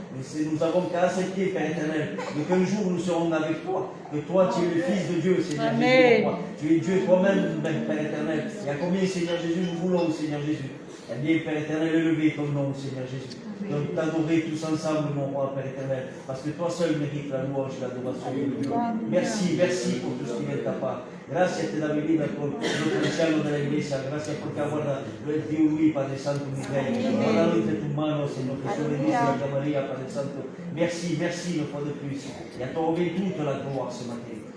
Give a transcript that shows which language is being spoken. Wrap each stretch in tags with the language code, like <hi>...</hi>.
<fr>Nous n'avons qu'à accepter, Père éternel, qu'un jour nous serons avec toi, que toi, tu es le Fils de Dieu, Seigneur Jésus, mon roi. Tu es Dieu toi-même, Père éternel. Et à combien, Seigneur Jésus, nous voulons, Seigneur Jésus, Eh bien, Père éternel, élevé ton nom, Seigneur Jésus. Donc, t'adorer tous ensemble, mon roi, Père éternel, parce que toi seul mérites la louange et l'adoration. Merci, merci por tout ce qui vient de ta part.</fr> <es>Gracias te da mi vida por lo potencial de la iglesia. Gracias porque aguarda el Tío Luis, Padre Santo, mi Rey. Guardalo entre tus manos, Señor Jesús, bendice la María, Padre Santo.</es> <fr>Merci, merci une fois de plus. Et à toi revient toute la gloire ce matin.</fr>